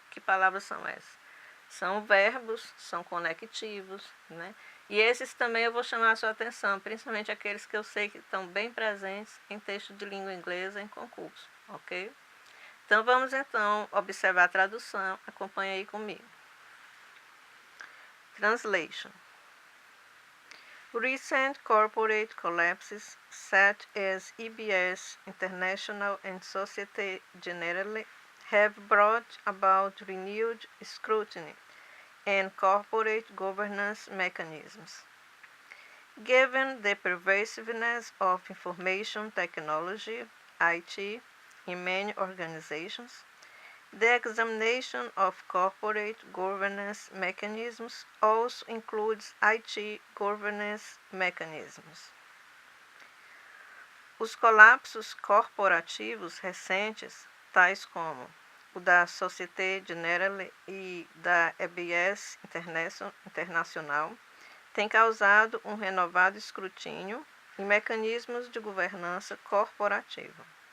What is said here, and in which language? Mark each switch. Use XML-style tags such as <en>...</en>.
<pt>Que palavras são essas? São verbos, são conectivos, né? E esses também eu vou chamar a sua atenção, principalmente aqueles que eu sei que estão bem presentes em texto de língua inglesa em concurso, ok? Então vamos então observar a tradução, acompanhe aí comigo.</pt> <en>Translation. Recent corporate collapses such as EBS International and Societe Generale have brought about renewed scrutiny and corporate governance mechanisms. Given the pervasiveness of information technology, IT, in many organizations, the examination of corporate governance mechanisms also includes IT governance mechanisms.</en> <pt>Os colapsos corporativos recentes, tais como o da Societe Generale e da EBS Internacional, têm causado um renovado escrutínio em mecanismos de governança corporativa.</pt>